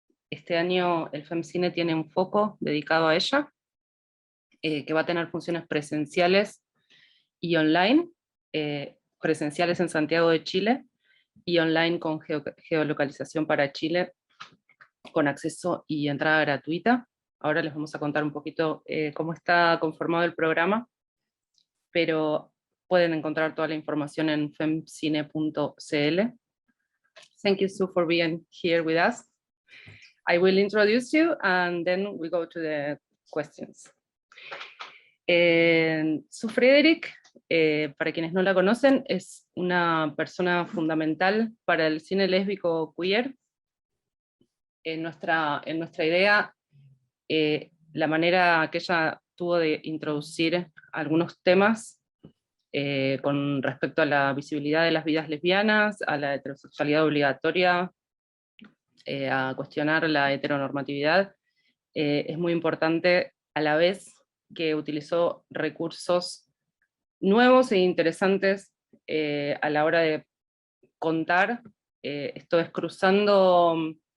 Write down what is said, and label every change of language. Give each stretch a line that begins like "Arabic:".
Spanish: Este año el FEMCINE tiene un foco dedicado a ella, que va a tener funciones presenciales y online, presenciales en Santiago de Chile y online con geolocalización para Chile, con acceso y entrada gratuita. Ahora les vamos a contar un poquito cómo está conformado el programa, pero pueden encontrar toda la información en femcine.cl.
English: Thank you, Sue, for being here with us. I will introduce you and then we go to the questions.
Spanish: Sue Friedrich, para quienes no la conocen, es una persona fundamental para el cine lésbico-queer. En nuestra idea, la manera que ella tuvo de introducir algunos temas con respecto a la visibilidad de las vidas lesbianas, a la heterosexualidad obligatoria, a cuestionar la heteronormatividad, es muy importante, a la vez que utilizó recursos nuevos e interesantes a la hora de contar, esto es cruzando